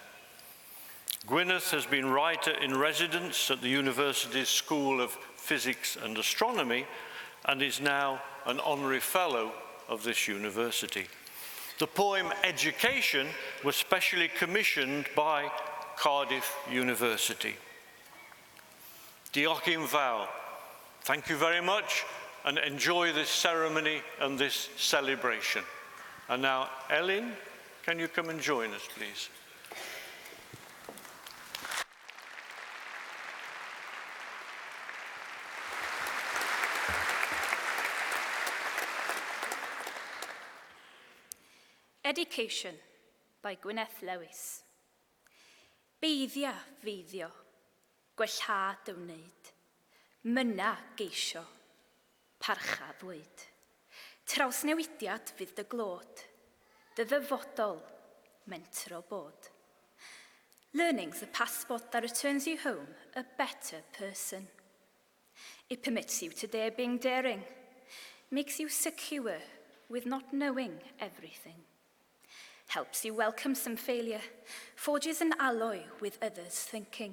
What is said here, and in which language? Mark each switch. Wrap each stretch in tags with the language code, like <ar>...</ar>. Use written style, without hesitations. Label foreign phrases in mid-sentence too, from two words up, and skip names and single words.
<en>Gwyneth has been writer-in-residence at the university's School of Physics and Astronomy and is now an honorary fellow of this university. The poem Education was specially commissioned by Cardiff University.</en> <cy>Diolch yn fawr.</cy> <en>Thank you very much, and enjoy this ceremony and this celebration. And now, Ellen, can you come and join us, please? Education by Gwyneth Lewis.</en> <cy>Beiddia feiddio, gwellhad y wneud, myna geisio, parcha ddweud. Trawsnewidiad fydd dy glod, dy ddyfodol, mentro bod.</cy> <en>Learning's the passport that returns you home a better person. It permits you to dare being daring, makes you secure with not knowing everything. Helps you welcome some failure, forges an alloy with others' thinking.</en>